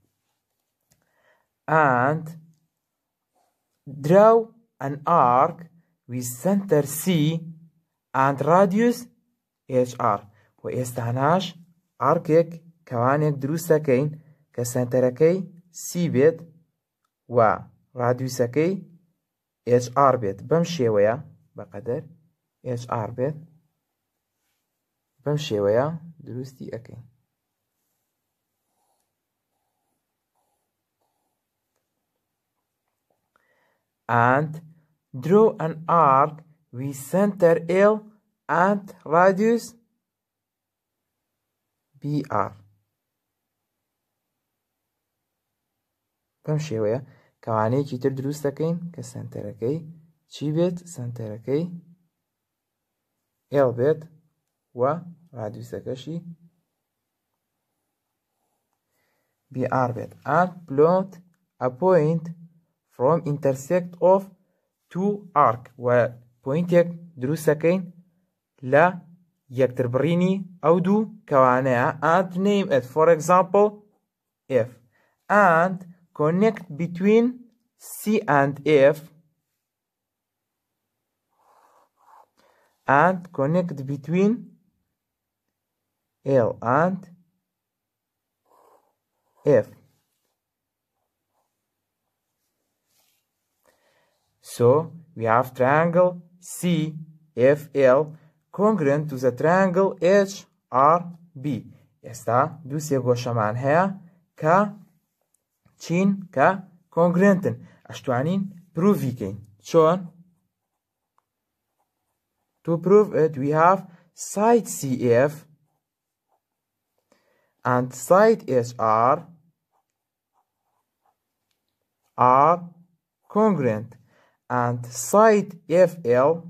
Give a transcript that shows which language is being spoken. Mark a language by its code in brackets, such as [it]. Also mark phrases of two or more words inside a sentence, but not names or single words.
[en] and draw an arc with center C and radius HR. [ckb] و ئێستاناش ئارکێک کەوانێک دروست دەکەین کە سنتەرەکەی C بێت و ڕادیوسەکەی HR بێت بەم شێوەیە بەقەدەر HR بێت بەم شێوەیە دروستی ئەەکەین. [en] And draw an arc with center L and radius BR. [ckb] بەم شێوەیە کەوانەیەکی تر دروست دەکەین کە سنتەرەکەی چی بێت؟ سنتەرەکەی L بێت و رادیوسەکەشی BR بێت. [en] And plot a point from intersect of two arc [ckb] و پۆینتێک دروست دەکەین لە یەکتربڕینی ئەو دوو کەوانەیە. [en] And name it for example F. And connect between C and F. And connect between L and F. So we have triangle CFL congruent to the triangle HRB. [ckb] ئێستا دوو سێگۆشەمان هەیە کە چین کە congruentن. ئەشتوانین پروڤی کەین. چۆن؟ [en] To prove it, we have side CF and side HR are congruent, and side FL